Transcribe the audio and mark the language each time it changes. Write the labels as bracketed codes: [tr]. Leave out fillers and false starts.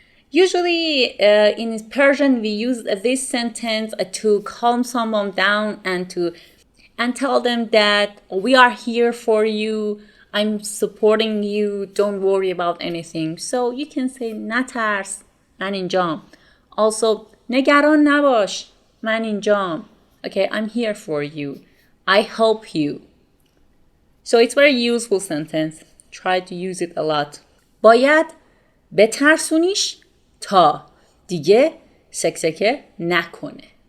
[en] Usually in Persian we use this sentence to calm someone down and tell them that we are here for you, I'm supporting you, don't worry about anything. So you can say [fa] نترس من اینجام. [en] Also [fa] نگران نباش من اینجام. [en] Okay, I'm here for you. I help you. So it's very useful sentence. Try to use it a lot. [fa] باید بترسونیش تا دیگه سکسکه نکنه.